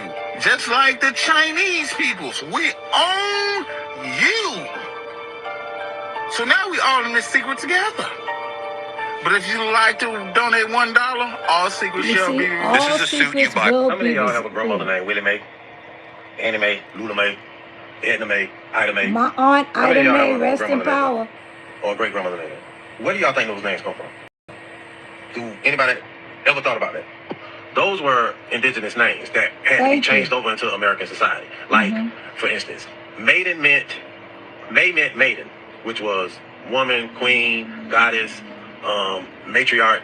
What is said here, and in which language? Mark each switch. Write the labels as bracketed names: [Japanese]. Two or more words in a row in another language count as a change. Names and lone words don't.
[English] Just like the Chinese peoples. We own you. So now we all in this secret together. But if you like to donate $1, all secrets shall be revealed. This is a suit you bought. How many of y'all have a grandmother named Willie Mae, Annie Mae, Lula Mae, Edna Mae, Ida Mae? My aunt Ida Mae, rest in power. Or a great grandmother name? Where do y'all think those names come from? Do anybody ever thought about that? Those were indigenous names that had to be changed over into American society. Like, for instance, May meant maiden, which was woman, queen, goddess, matriarch.